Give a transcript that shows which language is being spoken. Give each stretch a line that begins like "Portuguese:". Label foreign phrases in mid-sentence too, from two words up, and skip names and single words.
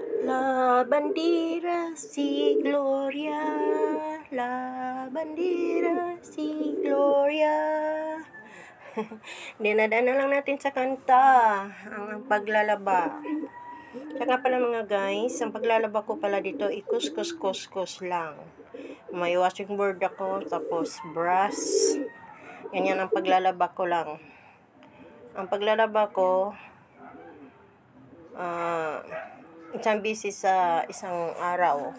Spanish: La bandera si Gloria, la bandera si Gloria.
Filipino: Dinadaan na lang natin sa kanta ang paglalaba. Kaya pala mga guys, ang paglalaba ko pala dito, ikus-kus-kus-kus lang. May washing board ako, tapos brush. Ganyan ang paglalaba ko lang. Ang paglalaba ko, isang bisis sa isang araw.